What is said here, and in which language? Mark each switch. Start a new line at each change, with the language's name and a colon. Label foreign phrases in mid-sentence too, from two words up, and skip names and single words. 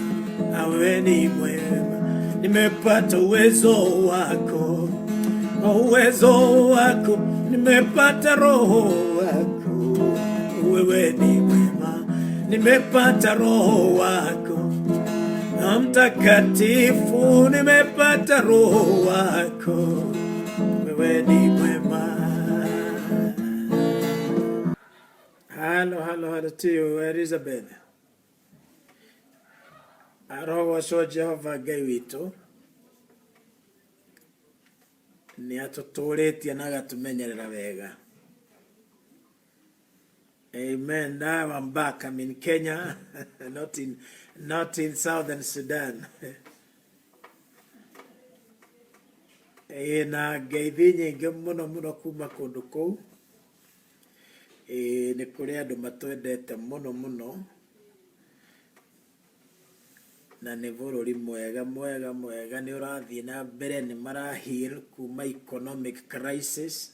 Swahili: Wewe ni mwema, nimepata uwezo wako, uwezo wako, nimepata roho wako. Wewe ni mwema, nimepata roho wako, na Mtakatifu, nimepata roho wako. Wewe ni mwema.
English: Hello to you, Elizabeth.
Kikuyu: Aroho so Jehova Ngai witũ nĩ atũtũrĩtie na agatumenyerera wega.
English: Amen. Now I'm back. I'm in Kenya, not in Southern Sudan.
Kikuyu: Na ngeithi nyingĩ mũno kuma kũndũ kũu. Nĩ kũrĩ andũ matwendete mũno na nĩ bũrũri mwega nĩ ũrathiĩ na mbere, nĩ marahil kuma
English: economic crisis.